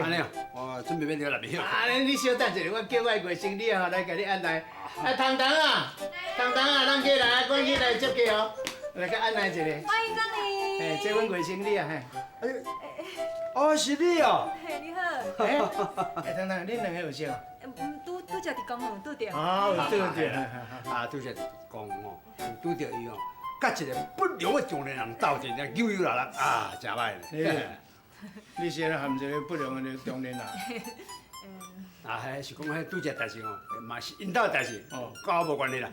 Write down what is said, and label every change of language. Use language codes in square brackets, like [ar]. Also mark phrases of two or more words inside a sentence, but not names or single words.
[nan] 安尼哦，我准备要入去了。啊，你小等一下，我叫我的外甥女啊来甲你安排。啊，糖糖啊，咱起来，我起来接客哦，来甲安排一下。欢迎光临。哎，这阮外甥女啊，嘿。哦，是你哦。嘿，你好。哎，糖糖，恁两个有熟？拄则伫公园拄着。哦，有对。啊，拄则讲哦，拄着伊哦，甲一个不良的中年人斗阵，那扭扭啦啦啊，真歹咧。你先来含一个不良的中年人。啊，迄是讲迄拄则代志哦，嘛是因兜的代志，哦，跟我无关系啦。